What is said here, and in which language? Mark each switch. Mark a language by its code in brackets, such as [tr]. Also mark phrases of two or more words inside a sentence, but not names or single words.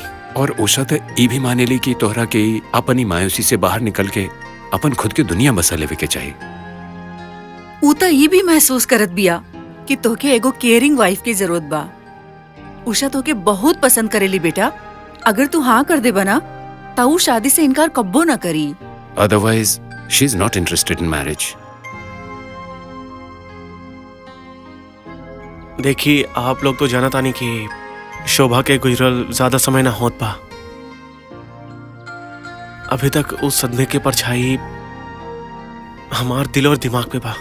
[bho] और उषा तो ई भी माने ली कि तोहरा के अपनी मायूसी से बाहर निकल के अपन खुद के दुनिया बसा लेवे के चाहिए। ऊ तो ये भी महसूस करत बिया कि तोके एगो [en] caring wife [bho] की जरूरत बा। उषा तोके बहुत पसंद करेली बेटा। अगर तू हाँ कर दे बना तो ऊ शादी से इनकार कब्बो ना करी। [en] Otherwise she is not interested in marriage. [bho] देखिए, आप लोग तो जाना तानी कि शोभा के गुजरल ज्यादा समय ना होत बा। अभी तक उस सदमे के परछाई हमार दिल और दिमाग पे बा।